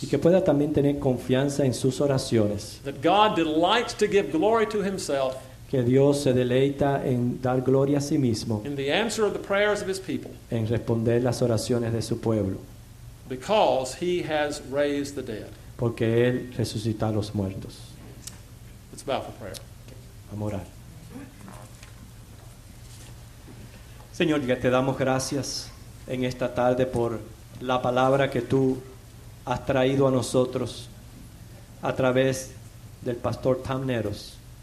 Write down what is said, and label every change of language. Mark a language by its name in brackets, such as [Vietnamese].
[Spanish] Y que pueda también tener confianza en sus oraciones, [English] that God delights to give glory to Himself [Spanish] que Dios se deleita en dar gloria a sí mismo, [English] in the answer of the prayers of His people, [Spanish] en responder las oraciones de su pueblo, [English] because He has raised the dead. [Spanish] porque Él resucita a los muertos. [English] Let's bow for prayer. [Spanish] Vamos a orar. Señor, ya te damos gracias en esta tarde por la palabra que tú has traído a nosotros a través del pastor Tamneros.